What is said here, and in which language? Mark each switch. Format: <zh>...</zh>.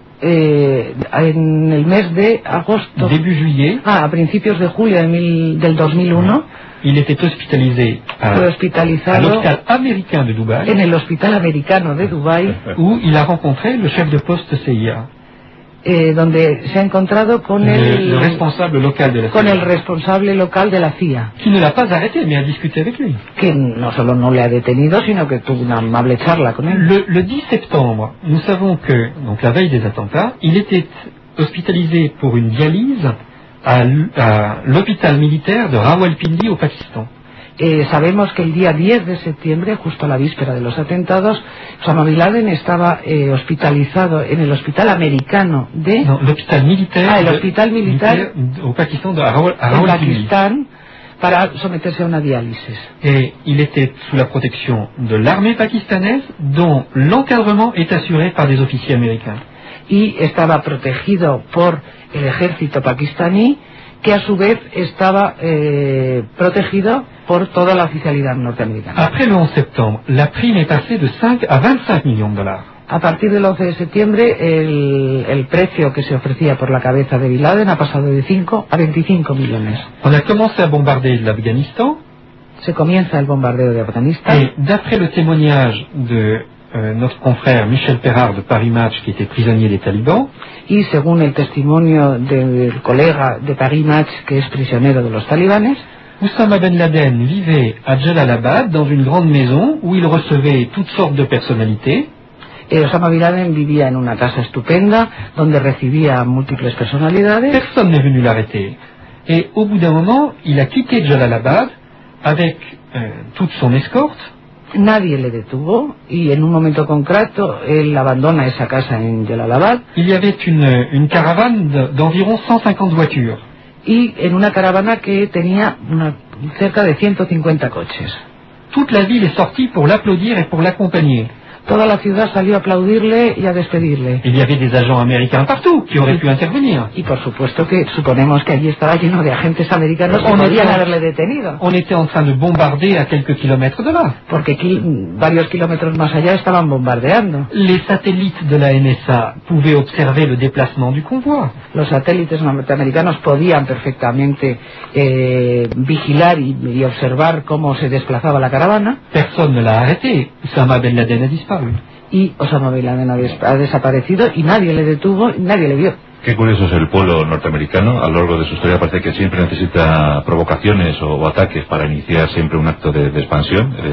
<es>en el mes de agosto.</es> <fr>Début juillet.</fr> <es>Ah, a principios de julio de del 2001.</es> <fr>Il était hospitalisé</fr> <es>fue hospitalizado</es> <fr>à l'hôpital américain de Dubaï,</fr> <es>en el hospital americano de Dubái,</es> <fr>où il a rencontré le chef de poste CIA.</fr> <es>Donde se ha encontrado con</es> <fr>le responsable local de la CIA.</fr> <es>Con el responsable local de la CIA.</es> <fr>Qui ne l'a pas arrêté, mais a discuté avec lui.</fr> <es>Que no solo no le ha detenido, sino que tuvo una amable charla con él.</es> <fr>Le 10 septembre, nous savons que, donc la veille des attentats, il était hospitalisé pour une dialyse à l'hôpital militaire de Rawalpindi au Pakistan.</fr> <es>Sabemos que el día 10 de septiembre, justo la víspera de los atentados, Osama Bin Laden estaba hospitalizado en el hospital americano de...</es> <fr>No, l'hôpital militaire.</fr> <es>Ah, el hospital militar</es> <fr>au Pakistan de Rawalpindi.</fr> <es>Pakistán, para someterse a una diálisis.</es> <fr>Il était sous la protection de l'armée pakistanaise, dont l'encadrement est assuré par des officiers américains.</fr> <es>Y estaba protegido por el ejército pakistaní, que a su vez estaba protegido por toda la oficialidad norteamericana.</es> <fr>Après le 11 septembre, la prime est passée de 5 à 25 millions de dollars.</fr> <es>A partir del 11 de septiembre, el precio que se ofrecía por la cabeza de Bin Laden ha pasado de 5 a 25 millones.</es> <fr>On a commencé à bombarder l'Afghanistan.</fr> <es>Se comienza el bombardeo de Afganistán.</es> <fr>Et d'après le témoignage de notre confrère Michel Perard de Paris Match, qui était prisonnier des talibans.</fr> <es>Y según el testimonio del colega de Paris Match, que es prisionero de los talibanes,</es> <fr>Osama Ben Laden vivait à Jalalabad dans une grande maison où il recevait toutes sortes de personnalités.</fr> <es>Et Osama Bin Laden vivía en una casa estupenda donde recibía múltiples personalidades.</es> <fr>Personne n'est venu l'arrêter. Et au bout d'un moment, il a quitté Jalalabad avec toute son escorte.</fr> <es>Nadie le detuvo y en un momento concreto él abandona esa casa en Jalalabad.</es> <fr>Il y avait une caravane d'environ 150 voitures.</fr> <es>Y en una caravana que tenía cerca de 150 coches.</es> <fr>Toute la ville est sortie pour l'applaudir et pour l'accompagner.</fr> <es>Toda la ciudad salió a aplaudirle y a despedirle.</es> <fr>Il y avait des agents américains partout qui auraient pu intervenir.</fr> <es>Y por supuesto que suponemos que allí estaba lleno de agentes americanos que podrían haberle detenido.</es> <fr>On était en train de bombarder à quelques kilomètres de là.</fr> <es>Porque aquí, varios kilómetros más allá estaban bombardeando.</es> <fr>Les satellites de la NSA pouvaient observer le déplacement du convoi.</fr> <es>Los satélites norteamericanos podían perfectamente vigilar y observar cómo se desplazaba la caravana.</es> <fr>Personne ne l'a arrêté. Osama Ben Laden a dit.</fr> <es>Y Osama Bin Laden ha desaparecido y nadie le detuvo, nadie le vio. Qué curioso es el pueblo norteamericano. A lo largo de su historia parece que siempre necesita provocaciones o ataques para iniciar siempre un acto de expansión.</es>